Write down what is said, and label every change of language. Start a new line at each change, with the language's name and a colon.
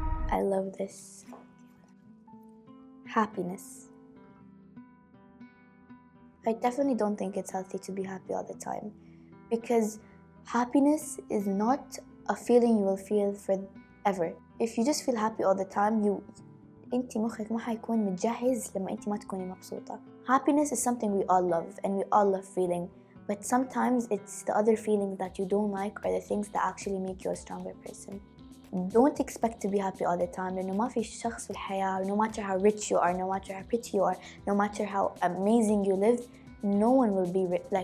English: I love this. Happiness. I definitely don't think it's healthy to be happy all the time, because happiness is not a feeling you will feel forever. If you just feel happy all the time,
Arabic: انتي مخك ما حيكون متجهز لما انتي ما تكوني مبسوطة.
English: Happiness is something we all love, and we all love feeling, but sometimes it's the other feelings that you don't like are the things that actually make you a stronger person. Don't expect to be happy all the time,
Arabic: لأنه ما في شخص في الحياة,
English: no matter how rich you are, no matter how pretty you are, no matter how amazing you live, no one will be rich.